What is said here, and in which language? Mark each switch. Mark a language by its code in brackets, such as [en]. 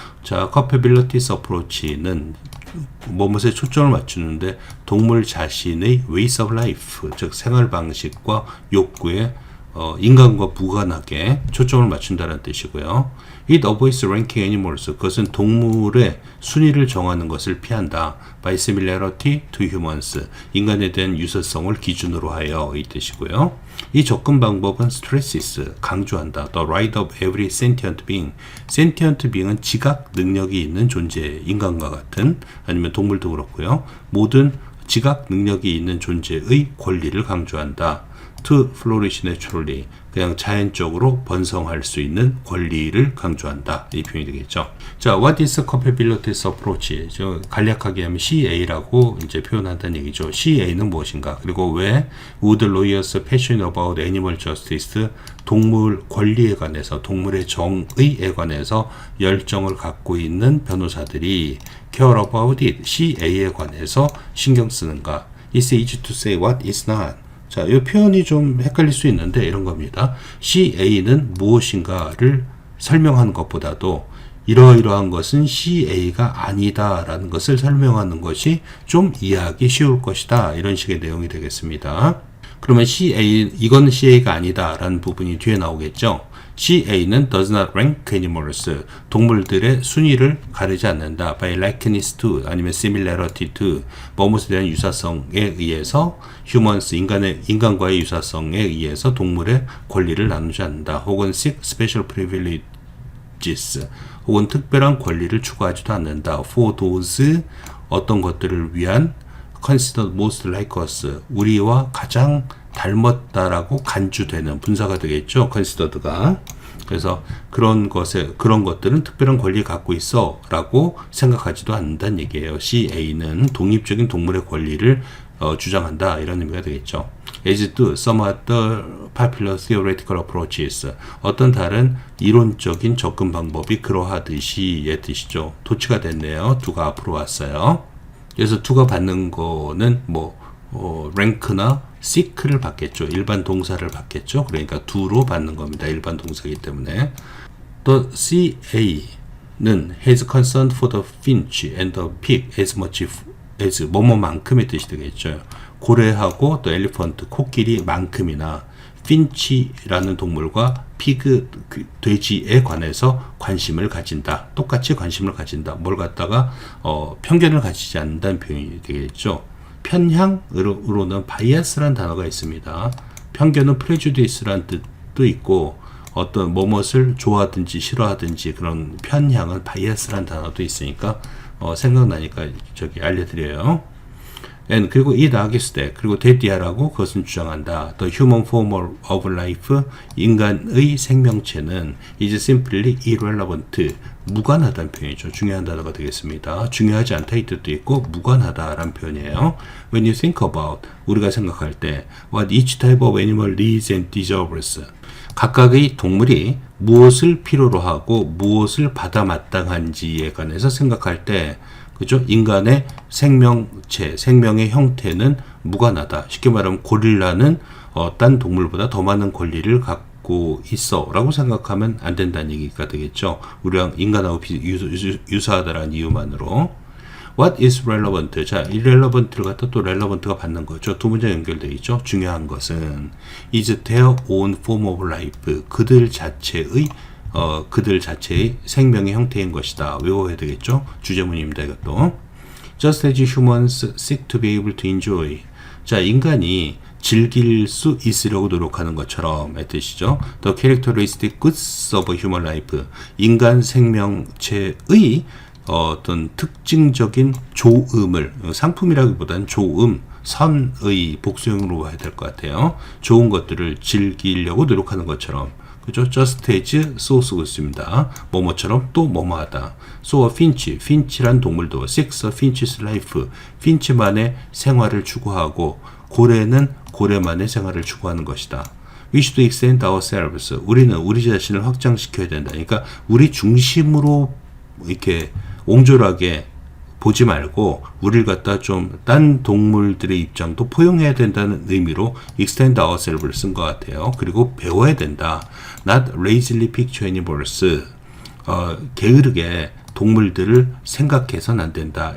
[ko] 자, capabilities approach는 뭐뭇에 초점을 맞추는데 동물 자신의 [en] ways of life, [ko] 즉 생활 방식과 욕구에 인간과 무관하게 초점을 맞춘다는 뜻이고요. [en] It avoids ranking animals. [ko] 그것은 동물의 순위를 정하는 것을 피한다. [en] By similarity to humans. [ko] 인간에 대한 유사성을 기준으로 하여 이 뜻이고요. 이 접근 방법은 stresses, 강조한다. [en] The right of every sentient being. [ko] sentient being은 지각 능력이 있는 존재, 인간과 같은 아니면 동물도 그렇고요. 모든 지각 능력이 있는 존재의 권리를 강조한다. [en] To flourish naturally. [ko] 그냥 자연적으로 번성할 수 있는 권리를 강조한다. 이 표현이 되겠죠. [en] 자, what is capabilities approach? [ko] 저 간략하게 하면 CA라고 이제 표현한다는 얘기죠. CA는 무엇인가? 그리고 왜 [en] would lawyers passionate about animal justice? [ko] 동물 권리에 관해서, 동물의 정의에 관해서 열정을 갖고 있는 변호사들이 [en] care about it, [ko] CA에 관해서 신경 쓰는가? [en] It's easy to say what is not. [ko] 자, 이 표현이 좀 헷갈릴 수 있는데 이런 겁니다. CA는 무엇인가를 설명하는 것보다도 이러이러한 것은 CA가 아니다라는 것을 설명하는 것이 좀 이해하기 쉬울 것이다. 이런 식의 내용이 되겠습니다. 그러면 이건 CA가 아니다라는 부분이 뒤에 나오겠죠. [en] CA는 does not rank animals. [ko] 동물들의 순위를 가리지 않는다. [en] by likeness to [ko] 아니면 [en] similarity to [ko] 뭐뭇에 대한 유사성에 의해서 [en] humans [ko] 인간과의 유사성에 의해서 동물의 권리를 나누지 않는다. 혹은 [en] seek special privileges [ko] 혹은 특별한 권리를 추구하지도 않는다. [en] for those [ko] 어떤 것들을 위한 [en] considered most like us [ko] 우리와 가장 닮았다라고 간주되는 분사가 되겠죠. considered가. 그래서 그런 것들은 특별한 권리를 갖고 있어라고 생각하지도 않는다는 얘기예요. CA는 독립적인 동물의 권리를 주장한다 이런 의미가 되겠죠. [en] As do some other popular theoretical approaches. [ko] 어떤 다른 이론적인 접근 방법이 그러하듯이의 뜻이죠. 도치가 됐네요. 두가 앞으로 왔어요. 그래서 두가 받는 거는 랭크나 seek를 받겠죠. 일반 동사를 받겠죠. 그러니까 두로 받는 겁니다. 일반 동사이기 때문에. [en] The CA는 has concern for the finch and the pig as much as [ko] 뭐뭐만큼의 뜻이 되겠죠. 고래하고 또 엘리펀트, 코끼리만큼이나 finch라는 동물과 피그, 돼지에 관해서 관심을 가진다. 똑같이 관심을 가진다. 뭘 갖다가 편견을 가지지 않는다는 표현이 되겠죠. 편향으로는 bias라는 단어가 있습니다. 편견은 prejudice라는 뜻도 있고 어떤 뭐뭇을 좋아하든지 싫어하든지 그런 편향은 bias라는 단어도 있으니까 생각나니까 알려드려요. And 그리고 [en] it argues that [ko] 그리고 대디아라고 그것은 주장한다. [en] The human form of life [ko] 인간의 생명체는 [en] is simply irrelevant [ko] 무관하다는 표현이죠. 중요한 단어가 되겠습니다. 중요하지 않다 이 뜻도 있고 무관하다라는 표현이에요. [en] When you think about 우리가 생각할 때 what each type of animal needs and deserves [ko] 각각의 동물이 무엇을 필요로 하고 무엇을 받아 마땅한지에 관해서 생각할 때 그죠? 인간의 생명체, 생명의 형태는 무관하다. 쉽게 말하면 고릴라는 딴 동물보다 더 많은 권리를 갖고 있어 라고 생각하면 안 된다는 얘기가 되겠죠. 우리랑 인간하고 유사하다라는 이유만으로. [en] What is relevant? [ko] 자, irrelevant를 갖다 또 relevant가 받는 거죠. 두 문제 연결되어 있죠. 중요한 것은 [en] is their own form of life. [ko] 그들 자체의 그들 자체의 생명의 형태인 것이다. 외워야 되겠죠? 주제문입니다. 이것도. [en] Just as humans seek to be able to enjoy. [ko] 자, 인간이 즐길 수 있으려고 노력하는 것처럼 의 뜻이죠. [en] The characteristic goods of human life. [ko] 인간 생명체의 어떤 특징적인 좋음을, 상품이라기보다는 좋음, 선의 복수형으로 해야 될 것 같아요. 좋은 것들을 즐기려고 노력하는 것처럼. 그죠? [en] Just as so [ko] 쓰고 있습니다. 뭐뭐처럼 또 뭐뭐하다. So a finch, finch란 동물도 [en] seeks a finch's life, [ko] finch만의 생활을 추구하고 고래는 고래만의 생활을 추구하는 것이다. [en] We should extend ourselves. [ko] 우리는 우리 자신을 확장시켜야 된다. 그러니까 우리 중심으로 이렇게 옹졸하게 보지 말고 우리를 갖다 좀 딴 동물들의 입장도 포용해야 된다는 의미로 [en] extend ourselves [ko] 를 쓴 것 같아요. 그리고 배워야 된다. [en] Not lazily picture animals. [ko] 게으르게 동물들을 생각해서는 안 된다.